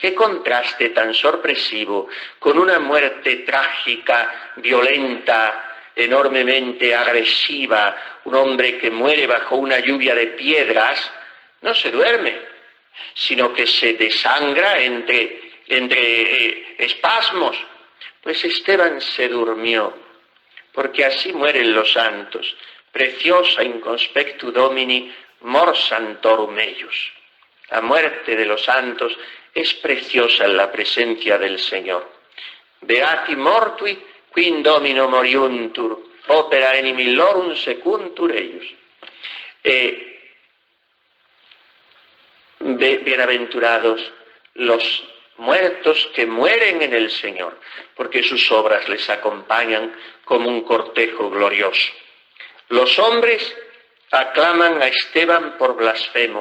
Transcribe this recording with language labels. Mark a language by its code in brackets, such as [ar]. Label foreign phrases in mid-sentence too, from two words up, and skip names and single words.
[es] Qué contraste tan sorpresivo con una muerte trágica, violenta, enormemente agresiva, un hombre que muere bajo una lluvia de piedras. No se duerme, sino que se desangra entre espasmos. Pues Esteban se durmió, porque así mueren los santos. [la] Preciosa in conspectu Domini mors santorum eius. [es] La muerte de los santos es preciosa en la presencia del Señor. [la] Beati mortui qui in Domino moriuntur, opera enim illorum secuntur eius. [es] Bienaventurados los muertos que mueren en el Señor, porque sus obras les acompañan como un cortejo glorioso. Los hombres aclaman a Esteban por blasfemo.